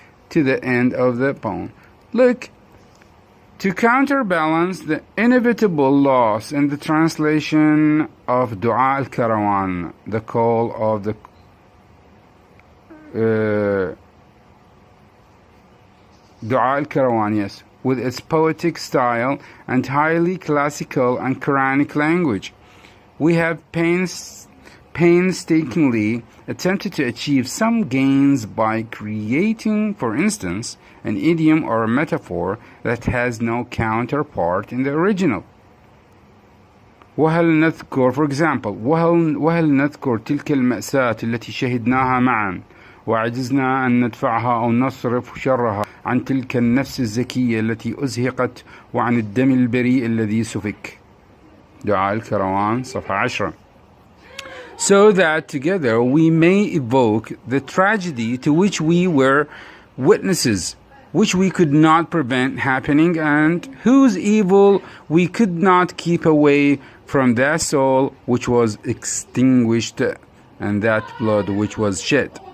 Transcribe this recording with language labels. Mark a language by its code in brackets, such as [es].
[en] To the end of the poem. Look, to counterbalance the inevitable loss in the translation of Dua al-Karawan, the call of the Dua al-Karawan, yes, with its poetic style and highly classical and Quranic language, we have painstakingly attempted to achieve some gains by creating, for instance, an idiom or a metaphor that has no counterpart in the original. [ar] وهل نذكر, [en] for example, [ar] وهل نذكر تلك المأساة التي شهدناها معا وعجزنا أن ندفعها أو نصرف شرها عن تلك النفس الزكية التي أزهقت وعن الدم البريء الذي سفك. دعاء الكروان صفحة 10. [en] So that together we may evoke the tragedy to which we were witnesses, which we could not prevent happening, and whose evil we could not keep away from that soul which was extinguished and that blood which was shed.